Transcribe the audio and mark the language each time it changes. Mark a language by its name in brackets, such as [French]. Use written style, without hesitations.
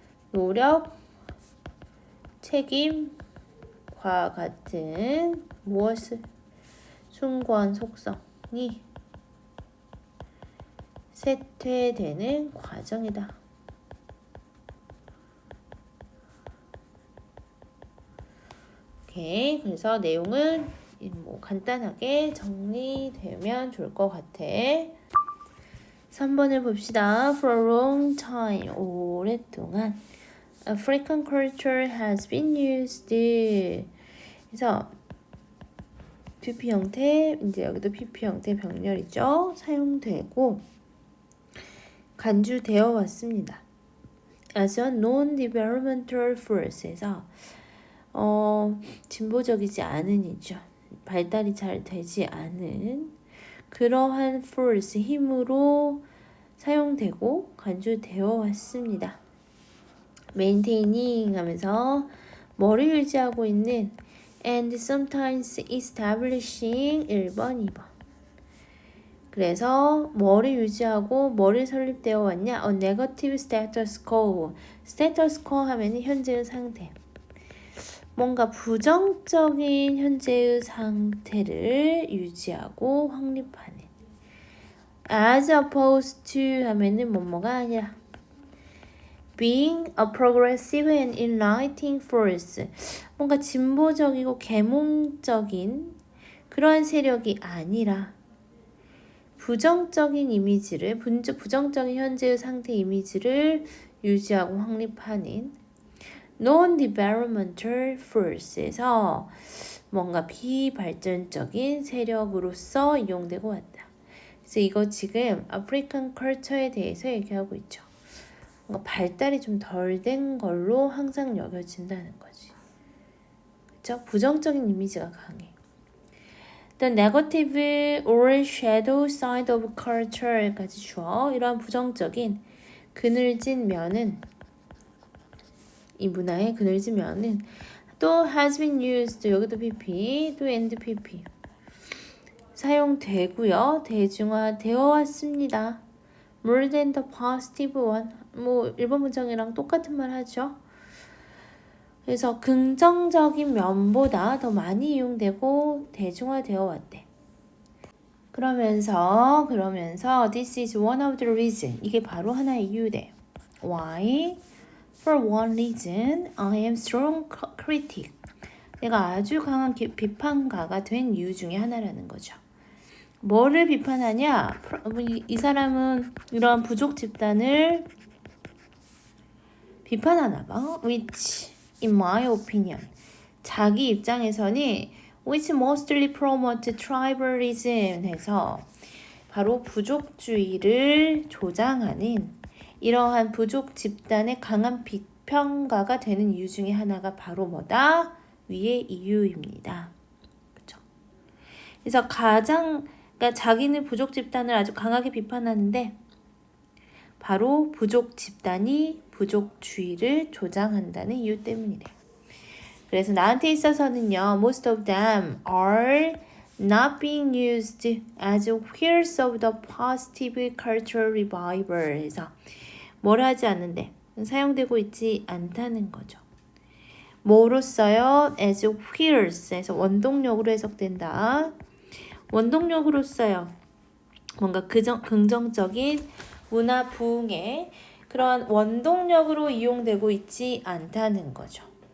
[Korean] 노력, 책임과 같은 무엇을 숭고한 속성이 쇠퇴되는 과정이다. 오케이. 그래서 내용은 뭐 간단하게 정리되면 좋을 것 같아. 3번을 봅시다. [English] For a long time, [Korean] 오랫동안 [English] African culture has been used. [Korean] 그래서 PP 형태, 이제 여기도 PP 형태 병렬이죠. 사용되고 간주되어 왔습니다. [English] As a non-developmental force에서 [Korean] 진보적이지 않은 이죠. 발달이 잘 되지 않은 그러한 force, 힘으로 사용되고 간주되어 왔습니다. maintaining 하면서 뭐를 유지하고 있는 [English] and sometimes establishing [Korean] 1번, 2번. 그래서 뭐를 유지하고 뭐를 설립되어 왔냐? [English] A negative status quo. status quo [Korean] 하면은 현재의 상태. 뭔가 부정적인 현재의 상태를 유지하고 확립하는. [English] As opposed to [Korean] 하면은 뭐뭐가 아니라 [English] being a progressive and enlightening force. [Korean] 뭔가 진보적이고 계몽적인 그러한 세력이 아니라 부정적인 이미지를, 부정적인 현재의 상태 이미지를 유지하고 확립하는 [English] non-developmental force [Korean] 에서 뭔가 비발전적인 세력으로서 이용되고 왔다. 그래서 이거 지금 아프리칸 컬처에 대해서 얘기하고 있죠. 뭔가 발달이 좀 덜 된 걸로 항상 여겨진다는 거지. 그렇죠? 부정적인 이미지가 강해. [English] The negative or shadow side of culture [Korean] 까지 주어. 이러한 부정적인 그늘진 면은, 이 문화의 그늘진 면은 또 [English] has been used, [Korean] 여기도 PP, 또 and PP 사용되고요. 대중화되어 왔습니다. [English] More than the positive one. [Korean] 뭐 일본 문장이랑 똑같은 말 하죠. 그래서 긍정적인 면보다 더 많이 이용되고 대중화되어 왔대. 그러면서 [English] this is one of the reason. [Korean] 이게 바로 하나의 이유래. [English] Why? For one reason, I am strong critic. [Korean] 내가 아주 강한 비판가가 된 이유 중에 하나라는 거죠. 뭐를 비판하냐? 이 사람은 이러한 부족 집단을 비판하나 봐. [English] Which, in my opinion, [Korean] 자기 입장에서는 [English] which mostly promote tribalism [Korean] 해서 바로 부족주의를 조장하는 이러한 부족 집단의 강한 비평가가 되는 이유 중에 하나가 바로 뭐다? 위의 이유입니다. 그렇죠? 그래서 그러니까 자기는 부족 집단을 아주 강하게 비판하는데 바로 부족 집단이 부족주의를 조장한다는 이유 때문이래. 그래서 나한테 있어서는요, [English] most of them are not being used as wheels of the positive cultural revival. [Korean] 해서 뭘 하지 않는데 사용되고 있지 않다는 거죠. 뭐로써요? [English] as wheels [Korean] 해서 원동력으로 해석된다. 원동력으로써요. 뭔가 긍정적인 문화 부흥의 그런 원동력으로 이용되고 있지 않다는 거죠.